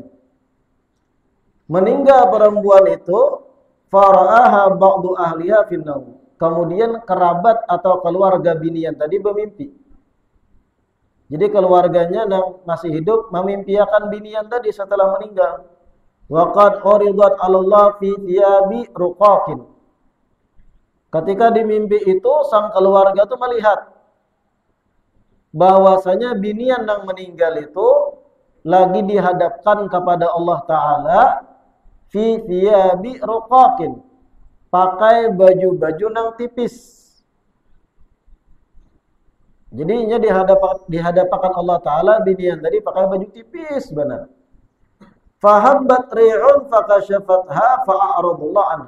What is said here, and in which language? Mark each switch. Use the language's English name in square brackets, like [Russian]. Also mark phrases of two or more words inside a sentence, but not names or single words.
[Indonesian] Meninggal perempuan itu, [Arabic] fara'aha ba'du ahliha finnaum. [Indonesian] Kemudian kerabat atau keluarga binian tadi bermimpi. Jadi keluarganya yang masih hidup memimpiakan binian tadi setelah meninggal. [Arabic] Wa qad uridat 'ala Allah fi thiyabi ruqaqin. [Indonesian] Ketika di mimpi itu sang keluarga itu melihat bahwasanya binian yang meninggal itu lagi dihadapkan kepada Allah Ta'ala [Arabic] fi thiyabi ruqaqin, [Indonesian] pakai baju-baju yang tipis. Jadinya dihadapan Allah Ta'ala binian tadi pakai baju tipis benar. [Arabic] Fahabbat ri'un fakashafatha fa'aradullah anha.